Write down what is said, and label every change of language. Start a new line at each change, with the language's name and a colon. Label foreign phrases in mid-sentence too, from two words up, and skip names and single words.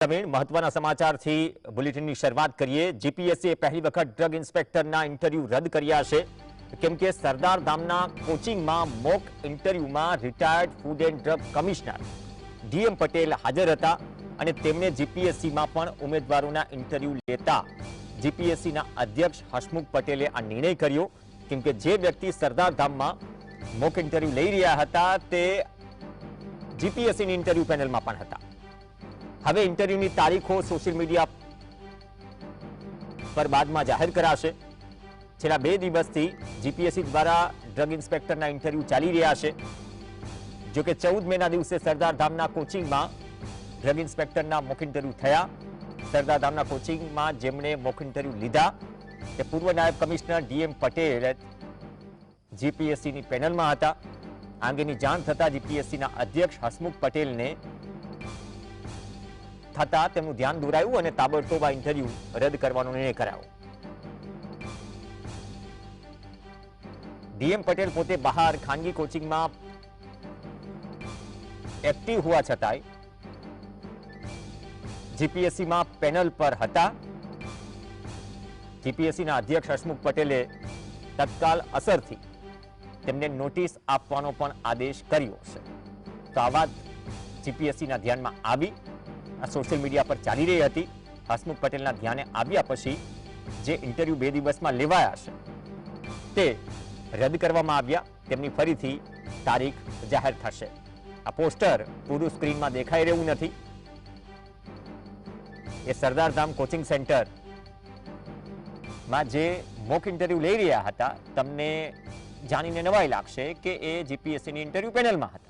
Gujarati: મહત્વના સમાચારથી બુલેટિનની શરૂઆત કરીએ। જીપીએસસીએ પહેલી વખત ડ્રગ ઇન્સ્પેક્ટરના ઇન્ટરવ્યૂ રદ કર્યા છે, કેમ કે સરદાર ધામના કોચિંગમાં મોક ઇન્ટરવ્યૂમાં
English: retired food and drug commissioner
Gujarati: ડીએમ પટેલ હાજર હતા અને તેમણે જીપીએસસીમાં પણ ઉમેદવારોના ઇન્ટરવ્યૂ લેતા જીપીએસસીના અધ્યક્ષ હસમુખ પટેલે આ નિર્ણય કર્યો, કેમ કે જે વ્યક્તિ સરદાર ધામમાં
English: mock interview
Gujarati: લઈ રહ્યા હતા તે જીપીએસસીની ઇન્ટરવ્યૂ પેનલમાં પણ હતા। હવે ઇન્ટરવ્યૂની તારીખો
English: social media
Gujarati: પર બાદમાં જાહેર કરાશે। છેલ્લા 2 દિવસથી જીપીએસસી દ્વારા ડ્રગ ઇન્સ્પેક્ટરના ઇન્ટરવ્યૂ ચાલી રહ્યા છે। જો કે 14 મેના દિવસે સરદાર ધામના કોચિંગમાં ડ્રગ ઇન્સ્પેક્ટરના
English: mock interview
Gujarati: થયા। સરદાર ધામના કોચિંગમાં જેમણે
English: mock interview
Gujarati: લીધા તે પૂર્વ નાયબ કમિશ્નર ડીએમ પટેલ જીપીએસસીની પેનલમાં હતા। આ અંગેની જાણ થતા જીપીએસસીના અધ્યક્ષ હસમુખ પટેલને થતા તેમનું ધ્યાન દોરાયું અને તાબડતોબ આ ઇન્ટરવ્યૂ રદ કરવાનો નિર્ણય કરાયો। ડીએમ પટેલ પોતે બહાર ખાનગી કોચિંગમાં એક્ટિવ હોવા છતાંય જીપીએસસી મેં પેનલ પર હતા। જીપીએસસી ના અધ્યક્ષ હસમુખ પટેલે તત્કાલ અસરથી તેમને નોટિસ આપવાનો પણ આદેશ કર્યો છે। તો આ વાત જીપીએસસી ના ધ્યાનમાં આવી, આ
English: social media
Gujarati: પર ચાલી રહી હતી। હસમુખ પટેલના ધ્યાને આવ્યા પછી જે ઇન્ટરવ્યૂ 2 દિવસમાં લેવાયા છે તે રદ કરવામાં આવ્યા। તેમની ફરીથી તારીખ જાહેર થશે। આ પોસ્ટર પૂરું સ્ક્રીનમાં દેખાઈ રહ્યું નથી। એ સરદાર ધામ
English: coaching center
Gujarati: મેં જે
English: mock interview
Gujarati: લઈ રહ્યા હતા તમને જાણીને નવાઈ લાગશે કે એ જીપીએસસી ની
English: interview panel
Gujarati: મેં હતા।